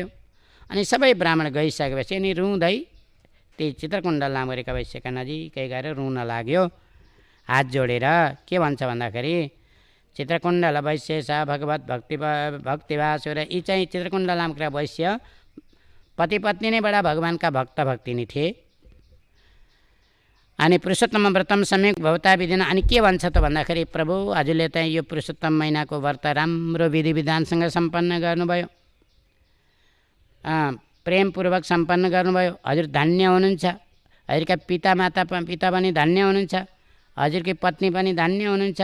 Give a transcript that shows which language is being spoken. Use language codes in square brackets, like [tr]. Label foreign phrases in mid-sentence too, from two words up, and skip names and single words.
[ne] अनि सबै ब्राह्मण गइसकेपछि अनि रुँदै त्यही चित्रकुण्डल नाम गरेका वैश्यका नजिकै गएर रुन लाग्यो हात जोडेर। के भन्छ भन्दाखेरि चित्रकुण्डल वैश्य [sa] स भगवत भक्तिवासुर। [ne] यी चाहिँ चित्रकुण्डल नामका वैश्य पति पत्नी नै बडा भगवानका भक्तिनी थिए। [sa] अनि पुरुषोत्तम व्रतम सम्यक भवता विधिना। [ne] अनि के भन्छ त भन्दाखेरि प्रभु हजुरले चाहिँ यो पुरुषोत्तम महिनाको व्रत राम्रो विधि विधानसँग सम्पन्न गर्नुभयो, प्रेमपूर्वक सम्पन्न गर्नुभयो। हजुर धन्य हुनुहुन्छ। हजुरका पिता पनि धन्य हुनुहुन्छ। हजुरकी पत्नी पनि धन्य हुनुहुन्छ।